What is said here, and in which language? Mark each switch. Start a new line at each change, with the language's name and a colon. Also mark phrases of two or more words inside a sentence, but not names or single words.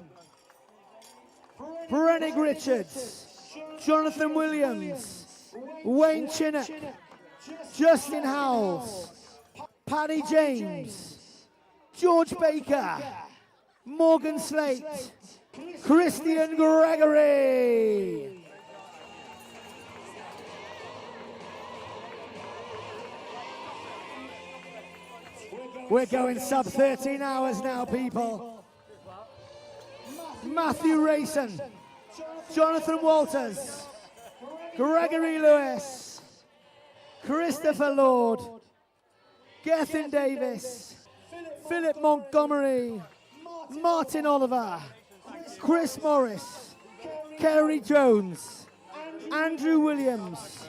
English: Brennick Richards, Jonathan Williams, Wayne Chinnock, Justin Howells, Paddy James, George Baker, Morgan Slate, Christian Gregory. We're going sub 13 hours now, people. Matthew Rayson, Jonathan Walters, Gregory Lewis, Christopher Lord, Gethin Davis, Philip Montgomery, Martin Oliver, Chris Morris, Kerry Jones, Andrew Williams,